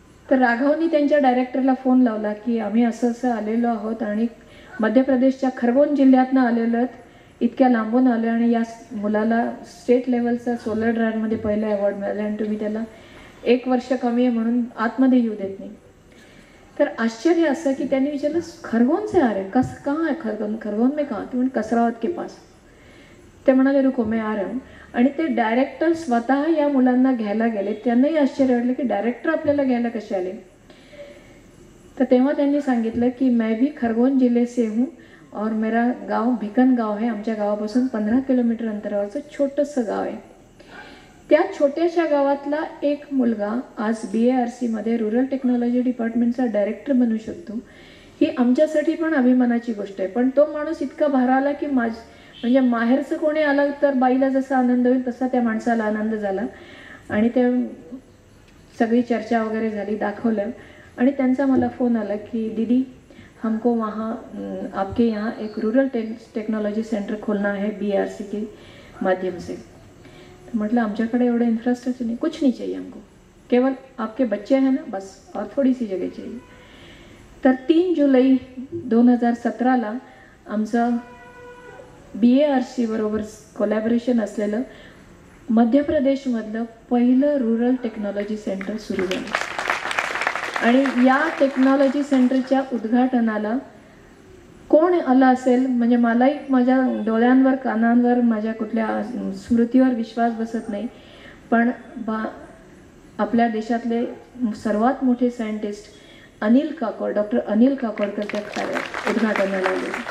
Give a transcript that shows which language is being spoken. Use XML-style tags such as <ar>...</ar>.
<mr>तर राघवनी त्यांच्या डायरेक्टरला फोन लावला की आम्ही असं असं आलेलो आहोत आणि मध्य प्रदेशच्या खरगोन जिल्ह्यातनं आलेलो आहेत, इतक्या लांबून आलो आणि या मुलाला स्टेट लेवलचा सोलर ड्रायरमध्ये पहिला अवॉर्ड मिळाला आणि तुम्ही त्याला 1 वर्ष कमी आहे म्हणून आतमध्ये येऊ देत नाही. तर आश्चर्य असं की त्यांनी विचारलं</mr> <hi>खरगोन से आ रहे, कहाँ है खरगोन, खरगोन में कहाँ? तो कसरावत के पास.</hi> <mr>ते म्हणाले</mr> <hi>रुको मैं आ रहा हूँ.</hi> <mr>आणि ते डायरेक्टर स्वतः या मुलांना घ्यायला गेले. त्यांनाही आश्चर्य वाटलं की डायरेक्टर आपल्याला घ्यायला कसे आले. तर तेव्हा त्यांनी सांगितलं की</mr> <hi>मैं भी खरगोन जिले से हूँ और मेरा गाव भिकन गाव है.</hi> <mr>आमच्या गावापासून 15 किलोमीटर अंतरावरचं छोटंसं गाव आहे. त्या छोट्याशा गावातला एक मुलगा आज BARCमध्ये रुरल टेक्नॉलॉजी डिपार्टमेंटचा डायरेक्टर बनू शकतो. ही आमच्यासाठी पण अभिमानाची गोष्ट आहे. पण तो माणूस इतका भारावला की म्हणजे माहेरचं कोणी आलं तर बाईला जसा आनंद होईल तसा त्या माणसाला आनंद झाला आणि ते सगळी चर्चा वगैरे झाली, दाखवलं आणि त्यांचा मला फोन आला की</mr> <hi>दीदी हमको वहाँ आपके यहाँ एक रूरल टेक्नोलॉजी सेंटर खोलना है BARC के माध्यम से. मतलब</hi> <mr>आमच्याकडे एवढं</mr> <hi>इंफ्रास्ट्रक्चर नहीं, कुछ नहीं चाहिए हमको, केवल आपके बच्चे हैं ना बस और थोड़ी सी जगह चाहिए.</hi> <mr>तर 3 जुलै 2017ला आमचं BARC बरोबर कोलॅबोरेशन असलेलं मध्य प्रदेशमधलं पहिलं रुरल टेक्नॉलॉजी सेंटर सुरू झालं आणि या टेक्नॉलॉजी सेंटरच्या उद्घाटनाला कोण आलं असेल म्हणजे मलाही माझ्या डोळ्यांवर कानांवर माझ्या कुठल्या स्मृतीवर विश्वास बसत नाही, पण आपल्या देशातले सर्वात मोठे सायंटिस्ट डॉक्टर अनिल काकोडकर त्या उद्घाटनाला आले.</mr>